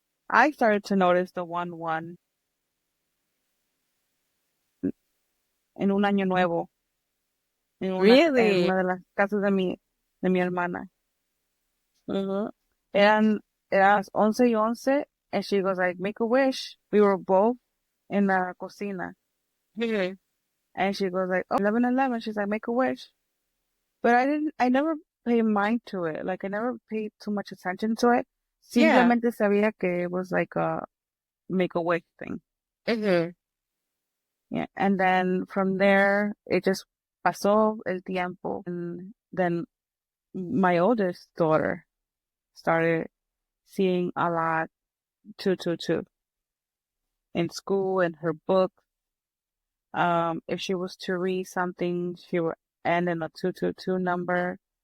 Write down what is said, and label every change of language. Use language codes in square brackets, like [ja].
[en] I started to notice the 1-1 [es] en un año nuevo. En [en] Really? [es] una de las casas de mi hermana. Ujú. Eran las [en] 11:11, and she goes like, make a wish. We were both in [es] la cocina. Mhm. [en] And she goes like, oh, 11:11. She's like, make a wish. But I never paid mind to it. Like, I never paid too much attention to it. Yeah. [es] Simplemente sabía que [en] it was like a make a wish thing. Mhm. Yeah. And then from there, it just [es] pasó el tiempo. [en] And then my oldest daughter started seeing a lot 222 in school, in her book. If she was to read something, she would end in a 222 number.